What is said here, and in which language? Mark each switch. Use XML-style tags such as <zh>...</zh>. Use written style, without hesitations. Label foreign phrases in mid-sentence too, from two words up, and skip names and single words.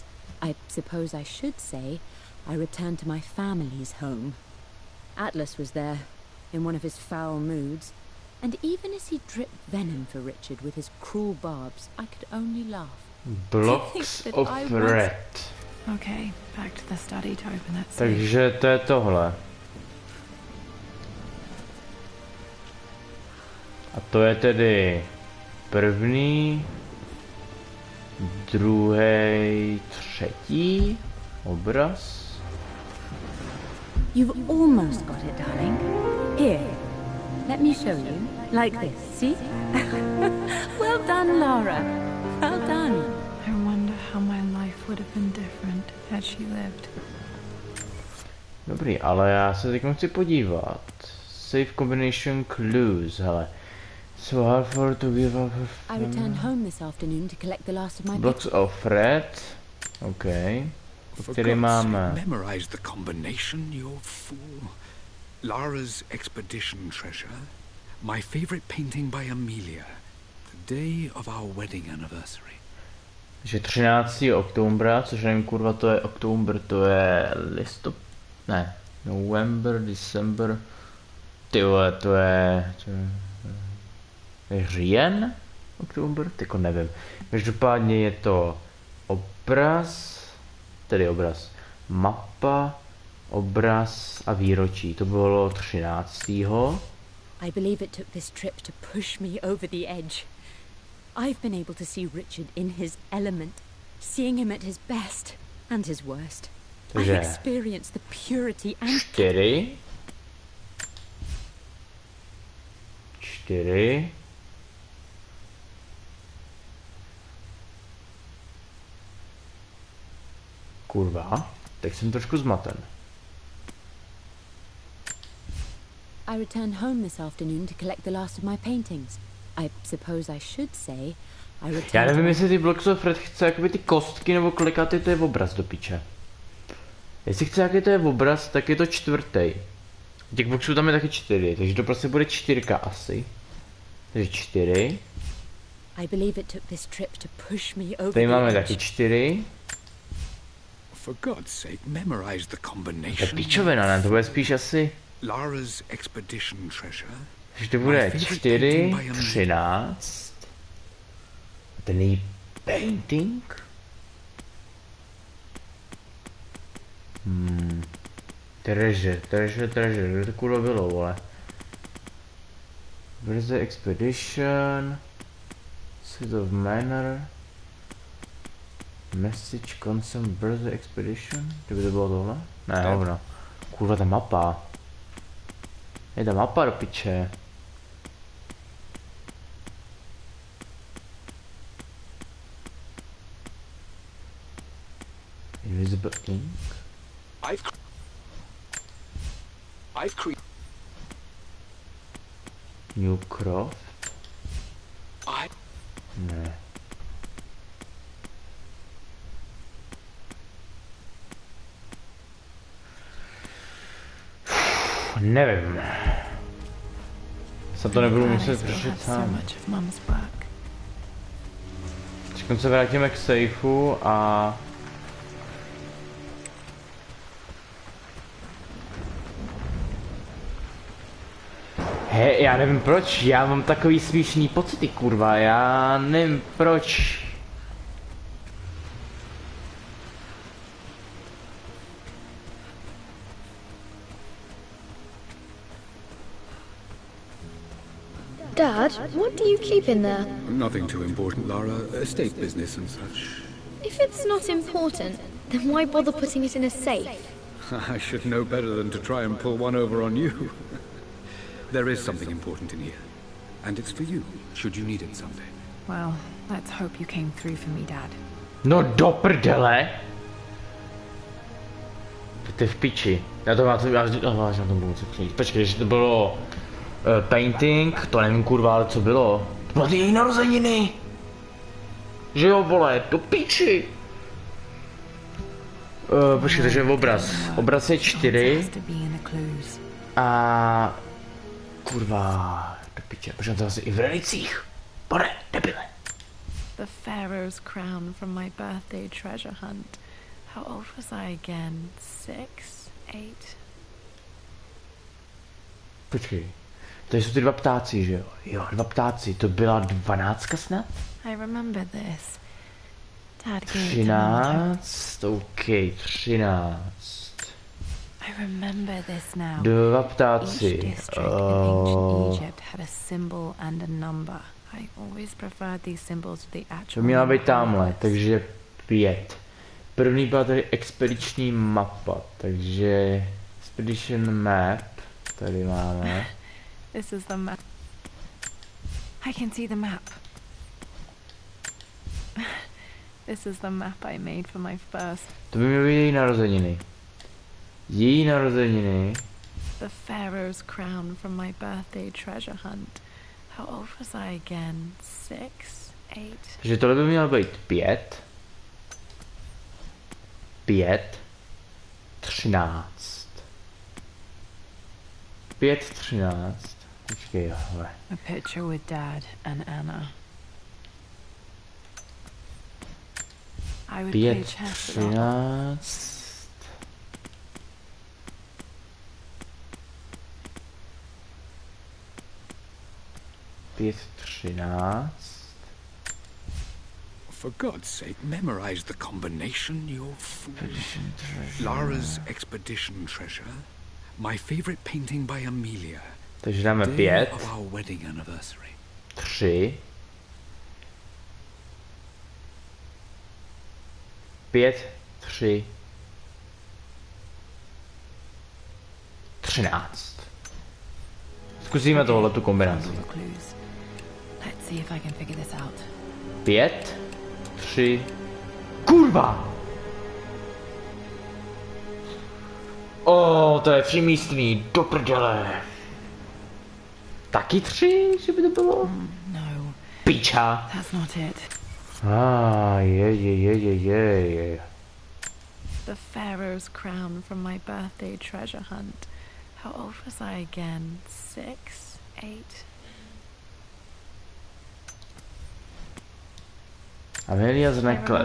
<en>I suppose I should say I returned to my family's home. Atlas was there, in one of his foul moods, and even as he dripped venom for Richard with his cruel barbs, I could only laugh. Blocks of red. Okay, back to the study to open that safe.</en> <cs>Takže to je tohle. A to je tedy první, druhý, třetí obraz.</cs> <en>You've almost got it, darling. Here, let me show you. Like this, see? Well done, Laura. Well done. I wonder how my life would have been different had she lived.</en> <cs>Dobrý, ale já se teď chci podívat.</cs> <en>Safe combination clues, hele. So hard for to give up. I returned home this afternoon to collect the last of my blocks of red.</en> <cs>Okay. Který máme.</cs> <en>Memorize the combination, you fool. Lara's expedition treasure. My favorite painting by Amelia. The day of our wedding anniversary.</en> <cs>Takže 13. oktobra, což nevím, kurva, to je oktober, to je ne,</cs> <en>November, December,</en> <cs>tyhle, to je říjen, oktober, tyko nevím. Každopádně je to obraz, mapa, obraz a výročí, to bylo 13.</cs> <en>I believe it took this trip to push me over the edge. I've been able to see Richard in his element, seeing him at his best and his worst. I've experienced the purity and... 4.</en> <cs>Kurva, teď jsem trošku zmaten.</cs> <en>I returned home this afternoon to collect the last of my paintings. I suppose I should say</en> <cs>Já nevím, jestli ty</cs> <en>Blocks of Red</en> <cs>chce jakoby ty kostky, nebo kolikátý to je obraz do piče. Jestli chce jaký to je obraz, tak je to čtvrtý. Těch boxů tam je taky 4, takže to prostě bude 4 asi. Takže 4. Tady máme taky 4.</cs> <en>For God's sake, memorize the combination.</en> <cs>To je píčovina, ne? To bude spíš asi...</cs> <en>Lara's expedition treasure.</en> <cs>Takže to bude 4, 13. Ten její painting. Treasure, kde to kurva bylo, vole.</cs> <en>Where's the expedition? Seat of Manor. Message, consent, where's the expedition?</en> <cs>Kdyby to bylo tohle? Ne, hovno. Kurva, ta mapa. Je ta mapa do piče.</cs> <en>Invisible ink. I've created.</en> <cs>Newcroft. Ne. Nevím. Se to nebudu muset řešit sám. Teď se vrátíme k sejfu a... Hej, já nevím proč, já mám takový smíšný pocity, kurva, já nevím proč.</cs> <en>Dad, what do you keep in there? Nothing too important, Lara. Estate business and such. If it's not important, then why bother putting it in a safe? I should know better than to try and pull one over on you. There is something important in here. And it's for you, should you need it someday. Well, let's hope you came through for me, Dad.</en> <cs>No do prdele! To je v piči. Já to mám, já na tom budu přijít. Počkej, že to bylo... painting, to nevím kurva, ale co bylo? To bylo ty její narozeniny! Že jo, vole, do piči! Počkej, takže obraz. Obraz je 4. A... Kurva, do piče, protože to asi i v relicích. Bude, debile.</cs> <en>The Pharaoh's crown from my birthday treasure hunt. How old was I again? 6? 8?</en> <cs>Počkej. Tady jsou ty dva ptáci, že jo? Jo, dva ptáci. To byla 12 snad?</cs> <en>I remember this. Dad gave 13, OK, 13. I remember this now.</en> <cs>Dva ptáci.</cs> <en>Each district in ancient Egypt had a symbol and a number. I always preferred these symbols to the actual.</en> <cs>To měla být tamhle, takže 5. První byla tady expediční mapa, takže</cs> <en>expedition map</en> <cs>tady máme.</cs> <en>This is the map. I can see the map. This is the map I made for my first.</en> <cs>To by měly být její narozeniny. Její narozeniny.</cs> <en>The Pharaoh's crown from my birthday treasure hunt. How old was I again? 6? 8?</en> <cs>Takže tohle by mělo být 5. 5. 13. 5, 13. Počkej, hele.</cs> <en>A picture with Dad and Anna. I would play 5, chess with Anna. 13. 5, 13. For God's sake, memorize the combination, you fool. Lara's expedition treasure. My favorite painting by Amelia.</en> <cs>Takže dáme 5. 3. 5, 3. 13. Zkusíme tohle tu kombinaci. 5, 3. Kurva! To je třímístný, do prdele. Taky 3, že by to bylo? No. piča!</cs> <en>That's not it.</en> <cs>Je.</cs> <en>The Pharaoh's crown from my birthday treasure hunt. How old was I again? 6? 8? Amelia's necklace.</en>